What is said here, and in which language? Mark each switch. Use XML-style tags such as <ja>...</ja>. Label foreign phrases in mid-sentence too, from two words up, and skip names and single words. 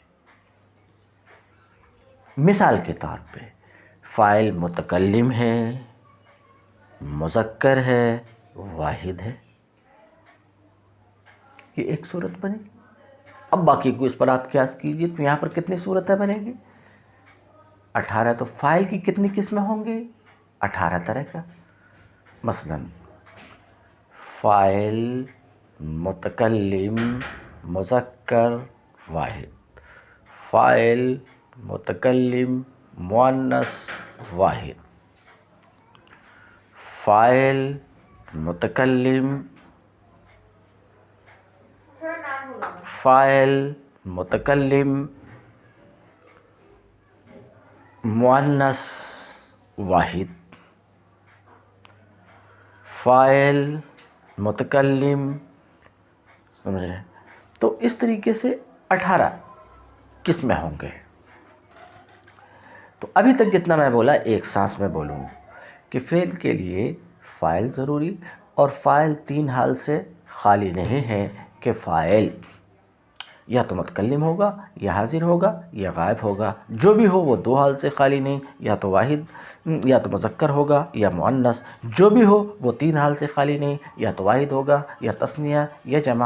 <ur>مثال کے طور پہ فاعل متکلم ہے، مذکر ہے، واحد ہے، یہ ایک صورت بنی۔ اب باقی کو اس پر آپ قیاس کیجئے تو یہاں پر کتنی صورتیں بنے گی؟ 18۔ تو فاعل کی کتنی قسمیں ہوں گی؟ 18 طرح کا۔ مثلا فاعل متکلم مذکر واحد، فاعل متکلم مؤنث واحد، فاعل متکلم مؤنث واحد، فاعل متکلم، سمجھ رہے ہیں؟ تو اس طریقے سے 18 قسمیں ہوں گے۔ تو ابھی تک جتنا میں بولا ایک سانس میں بولوں کہ فعل کے لیے فاعل ضروری، اور فاعل 3 حال سے خالی نہیں ہے کہ فاعل یا تو متکلم ہوگا یا حاضر ہوگا یا غائب ہوگا، جو بھی ہو وہ دو حال سے خالی نہیں، یا تو واحد یا تو مذکر ہوگا یا مؤنث، جو بھی ہو وہ تین حال سے خالی نہیں، یا تو واحد ہوگا یا تثنیہ یا جمع۔</ur>